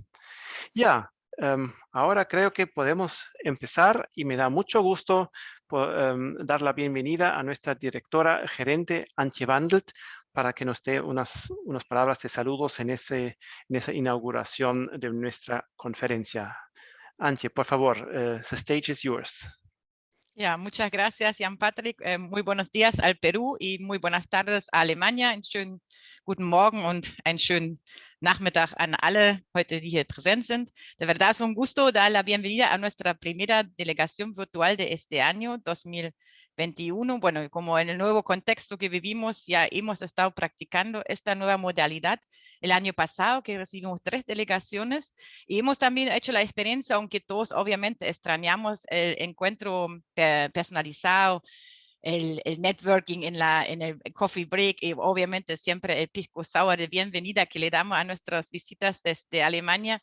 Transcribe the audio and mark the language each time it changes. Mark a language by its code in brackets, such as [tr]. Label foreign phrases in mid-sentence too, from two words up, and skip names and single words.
[es] Ya, ahora creo que podemos empezar y me da mucho gusto dar la bienvenida a nuestra directora gerente, Antje Wandelt, para que nos dé unas palabras de saludos en esa inauguración de nuestra conferencia. Antje, por favor, [en] the stage is yours. [es] Ja, muchas gracias, Jan-Patrick. Muy buenos días al Perú y muy buenas tardes a Alemania. [de] Einen schönen guten Morgen und einen schönen Nachmittag an alle heute, die hier präsent sind. [es] De verdad es un gusto dar la bienvenida a nuestra primera delegación virtual de este año 2021. Bueno, como en el nuevo contexto que vivimos, ya hemos estado practicando esta nueva modalidad el año pasado, que recibimos 3 delegaciones, y hemos también hecho la experiencia, aunque todos obviamente extrañamos el encuentro personalizado, el networking en el [en] coffee break, [es] y obviamente siempre el pisco sour de bienvenida que le damos a nuestras visitas desde Alemania.